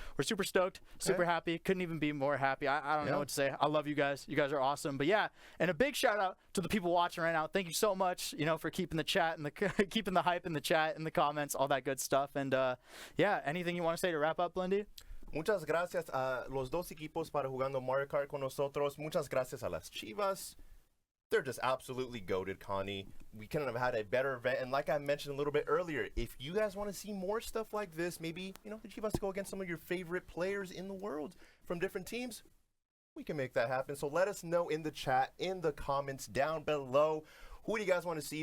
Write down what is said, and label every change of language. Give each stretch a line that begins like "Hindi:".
English: We're super stoked, super happy. Couldn't even be more happy. I don't know what to say. I love you guys. You guys are awesome. But yeah, and a big shout out to the people watching right now. Thank you so much, for keeping the chat and keeping the hype in the chat, in the comments, all that good stuff. And yeah, anything you want to say to wrap up, Blendy?
Spanish: Muchas gracias a los dos equipos para jugando Mario Kart con nosotros. Muchas gracias a las Chivas.
English: They're just absolutely goated, Connie. We couldn't have had a better event. And like I mentioned a little bit earlier, if you guys want to see more stuff like this, maybe, the Chivas go against some of your favorite players in the world from different teams, we can make that happen. So let us know in the chat, in the comments down below, who do you guys want to see.